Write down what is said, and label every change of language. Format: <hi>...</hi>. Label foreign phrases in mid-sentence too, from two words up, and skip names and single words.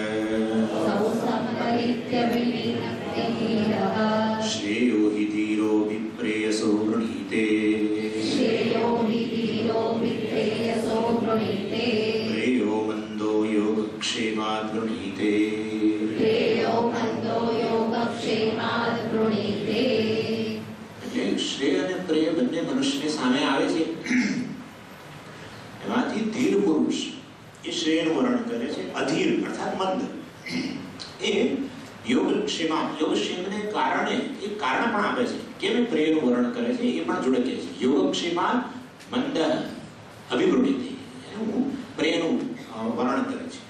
<sa>श्रेयो हि धीरो विप्रेयसो गृणीते प्रेयो मंदो योगक्षेमात् गृणीते</sa> <gu>श्रेय અને પ્રેય બંને મનુષ્યની સામે આવે છે. એમાંથી ધીર પુરુષ એ શ્રેયનું વર્ણન કરે છે. અધીર અર્થાત મંદ એ યોગક્ષેમને કારણે એ કારણ પણ આપે છે. કેમ એ પ્રેયનું વર્ણન કરે છે એ પણ જોડે કહે છે.</gu> <sa>યોગક્ષેમાન મંદ અભિવૃદ્ધિ</sa> <gu>એનું પ્રેયનું વર્ણન કરે છે.</gu>